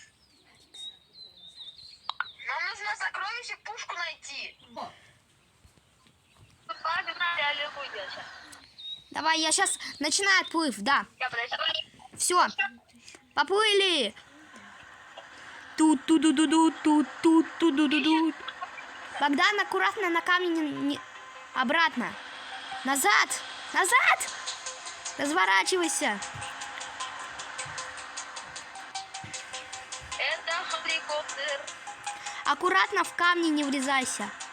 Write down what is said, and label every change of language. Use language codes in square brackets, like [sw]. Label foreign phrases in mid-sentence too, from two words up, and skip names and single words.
[ru] А, ну да. проще пушку найти. Погнали, аллилуйя. Сейчас. Давай, я сейчас начинаю отплыв, да. Я подожди. Все, поплыли. Тут-ту-ду-ду-ду, тут-ту-ду-ду-ду. Богдан, аккуратно на камень обратно. Назад, назад. Разворачивайся. Это хеликоптер. Аккуратно в камни не врезайся.